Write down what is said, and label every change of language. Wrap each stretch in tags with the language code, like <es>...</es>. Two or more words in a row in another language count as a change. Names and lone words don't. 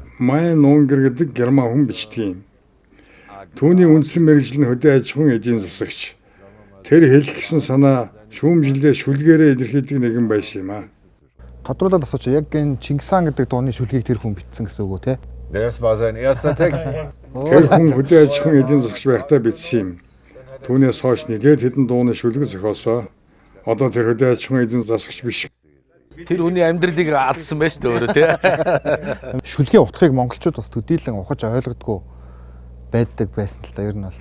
<mn>Майн Унгар гэдэг герман хүн бичдэг юм. Түүний үндсэн мэргэжил нь хөдөө аж ахуйн эдийн засагч. Тэр хэлэх гэсэн санаа шүүмжлэлээ шүлгээрээ илэрхийлдэг нэгэн байсан юм аа. Тодруулаад асууч яг энэ Чингис хаан гэдэг дууны шүлгийг тэр хүн бичсэн гэсэн үг үү те?</mn> <de>Das war sein erster Text.</de> <mn>Тэр хүн хөдөө аж ахуйн эдийн засагч байхдаа бичсэн юм. Түүнээс хойш нэлээд хэдэн дууны шүлэг зохиосоо. Одоо тэр хөдөө аж ахуйн эдийн засагч биш. Тэр хүний амьдралыг алдсан байж дээ өөрөө тий. Шүлгийн утгыг монголчууд бас төдийлөн ухаж ойлгодгүй байдаг байсан л да ер нь бол.</mn>